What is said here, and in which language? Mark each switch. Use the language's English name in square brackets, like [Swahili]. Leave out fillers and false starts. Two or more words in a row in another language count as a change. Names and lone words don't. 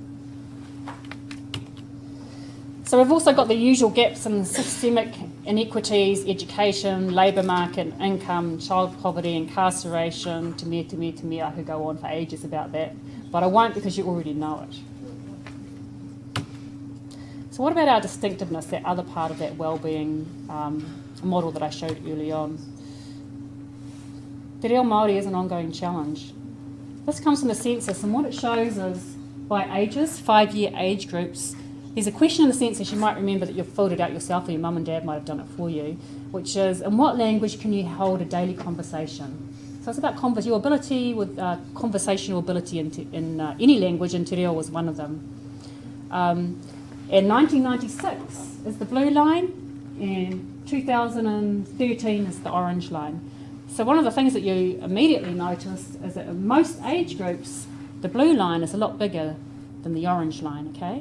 [English] So we've also got the usual gaps in systemic inequities, education, labour market, income, child poverty, incarceration, te me. I could go on for ages about that, but I won't because you already know it. So what about our distinctiveness, that other part of that wellbeing model that I showed early on? Te reo Māori is an ongoing challenge. This comes from the census, and what it shows is by ages, 5-year age groups, There's a question in the census, you might remember that you've filled it out yourself, or your mum and dad might have done it for you, which is, in what language can you hold a daily conversation? So it's about your ability with conversational ability in any language, and te reo was one of them. In 1996 is the blue line, and 2013 is the orange line. So one of the things that you immediately notice is that in most age groups, the blue line is a lot bigger than the orange line, okay?